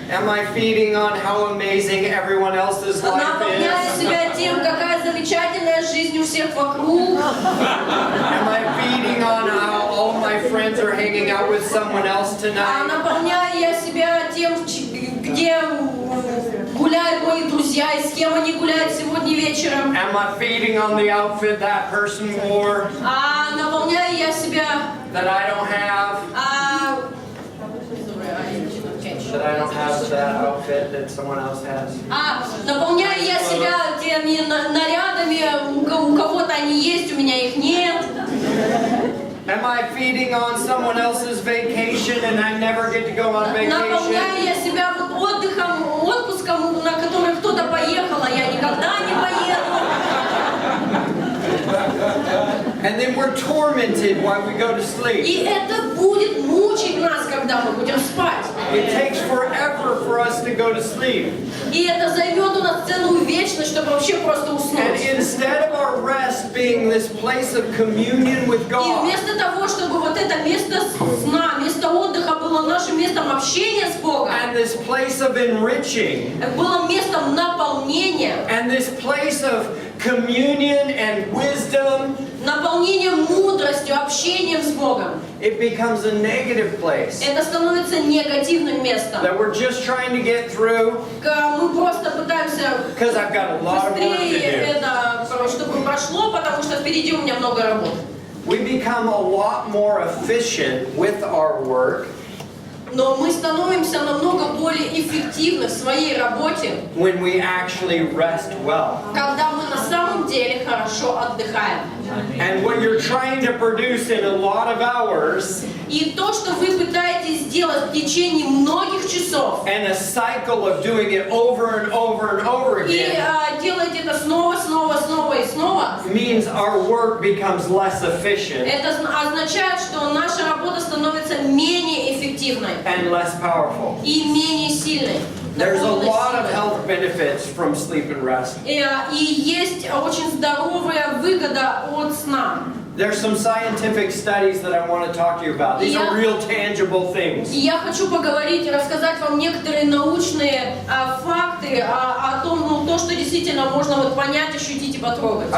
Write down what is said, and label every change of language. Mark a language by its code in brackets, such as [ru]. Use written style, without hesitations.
[en] Am I feeding on how amazing everyone else's life [ru] Наполняю [en] is? [ru] себя тем, какая замечательная жизнь у всех вокруг. [en] Am I feeding on how all my friends are hanging out with someone else tonight? [ru] Наполняю я себя тем, где гуляют мои друзья и с кем они гуляют сегодня вечером. [en] Am I feeding on the outfit that person wore [ru] Наполняю я себя [en] that I don't have? That I don't have that outfit that someone else has? [ru] Наполняю я себя теми нарядами, у кого-то они есть, у меня их нет. [en] Am I feeding on someone else's vacation and I never get to go on [ru] Наполняю [en] vacation? [ru] я себя отпуском, на который кто-то поехал, а я никогда не поеду. [en] And then we're tormented while we go to sleep. [ru] И это будет mучить нас, когда мы будем спать. [en] It takes forever for us to go to sleep. [ru] И это займет у нас целую вечность, чтобы вообще просто [en] And [ru] уснуть. [en] instead of our rest being this place of communion with [ru] И [en] God, [ru] вместо того, чтобы вот это место сна, место отдыха было нашим местом общения с Богом, [en] and this place of enriching, [ru] было местом наполнения, [en] and this place of communion and wisdom, [ru] наполнением мудростью, общением с Богом. [en] it becomes a negative place [ru] это становится негативным местом. [en] that we're just trying to get through [ru] Мы просто пытаемся [en] because I've got a lot of work to [ru] быстрее это, чтобы прошло, потому что впереди у меня много работы. [en] We become a lot more efficient with our work [ru] Но мы становимся намного более эффективны в своей работе, [en] when we actually rest well. [ru] когда мы на самом деле хорошо отдыхаем. [en] And what you're trying to produce in a lot of hours [ru] И то, что вы пытаетесь сделать в течение многих часов, [en] and a cycle of doing it over and over and over [ru] и [en] again [ru] делаете это снова, снова, снова и снова, [en] means our work becomes less efficient [ru] это означает, что наша работа становится менее эффективной [en] and less powerful. [ru] и менее сильной. [en] There's a [ru] наполненной [en] lot of [ru] силой. [en] health benefits from sleep and rest. [ru] И есть очень здоровая выгода от сна. [en] There's some scientific studies that I want to talk to you about. These are real tangible things. [ru] И я хочу поговорить и рассказать вам некоторые научные факты о том, то, что действительно можно вот понять, ощутить и потрогать.